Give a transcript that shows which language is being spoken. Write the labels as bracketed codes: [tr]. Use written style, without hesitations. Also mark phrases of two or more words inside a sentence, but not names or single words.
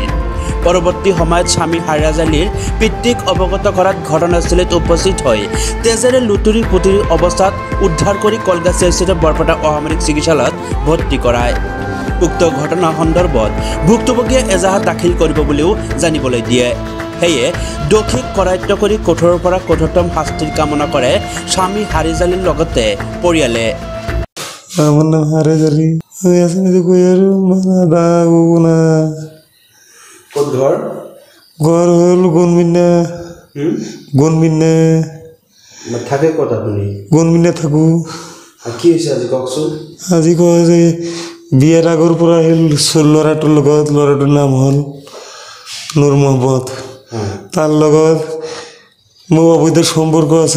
[as] পৰৱৰ্তী সময়ত স্বামী হাৰেজালিৰ পিতৃক অৱগত কৰাত ঘটনাস্থলীত উপস্থিত হৈ তেজেৰে লুতুৰি পুতুৰি অৱস্থাত উদ্ধাৰ কৰি কলগাছিয়া স্থিত বৰপেটা অসামৰিক চিকিৎসালয়ত ভৰ্তি কৰায়। উক্ত ঘটনা সন্দৰ্ভত ভুক্তভোগীয়ে এজাহাৰ দাখিল কৰিব বুলিও জানিবলৈ দিয়ে। সেয়ে দোষীক কৰায়ত্ব কৰি কঠোৰৰ পৰা কঠোৰতম শাস্তিৰ কামনা কৰে স্বামী হাৰেজালিৰ লগতে পৰিয়ালে। আমার নাম হারেজালি। ঘর হল গণবিন্দা থাকে ক'ত আপুনি? গণবিন্দা থাকো। কি হৈছে আজি কওকচোন। আজি কয় যে বিয়াৰ আগৰ পৰা আহিল ল'ৰাটোৰ লগত। ল'ৰাটোৰ নাম হ'ল নুৰ মহম্মদ। তাৰ লগত মোৰ অবৈধ সম্পৰ্ক আছে।